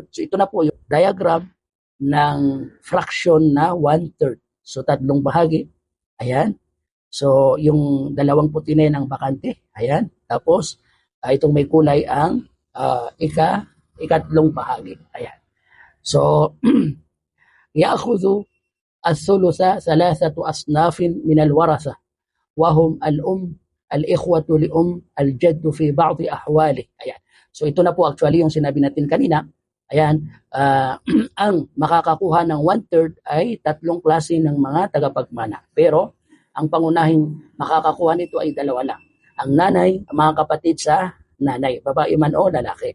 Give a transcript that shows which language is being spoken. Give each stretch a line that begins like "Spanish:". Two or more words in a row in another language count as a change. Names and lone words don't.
Filipino: So, ito na po yung diagram ng fraction na 1/3. So, 3 bahagi. Ayan. So, yung 2 puti na yan ang bakante. Ayan. Tapos, itong may kulay ang ikatlong bahagi. Ayan. So,
Arabic: يأخذ الثلث 3 أصناف من الورثة وهم الأم الإخوة لأم الجد في بعض أحواله.
Filipino: Ayan. So ito na po actually yung sinabi natin kanina. Ayan, ang makakakuha ng 1/3 ay 3 klase ng mga tagapagmana. Pero ang pangunahing makakakuha nito ay 2 lang. Ang nanay, mga kapatid sa nanay, babae man o lalaki.